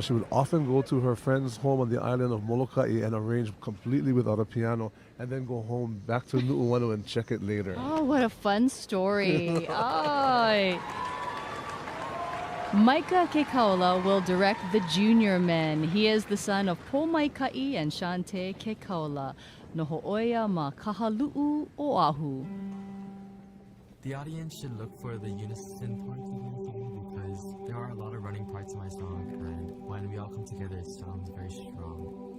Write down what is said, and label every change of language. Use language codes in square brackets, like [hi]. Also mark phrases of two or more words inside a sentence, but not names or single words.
[en] She would often go to her friend's home on the island of Molokai and arrange completely without a piano, and then go home back to Nu'uanu and check it later. Oh, what a fun story. Oh. Micah Kekaula will direct the junior men. He is the son of Pomaikai and Shante Kekaula. [haw] No ho'oia ma kahalu'u o Ahu. [en] The audience should look for the unison parts of my song because there are a lot of running parts of my song, and when we all come together, it sounds very strong.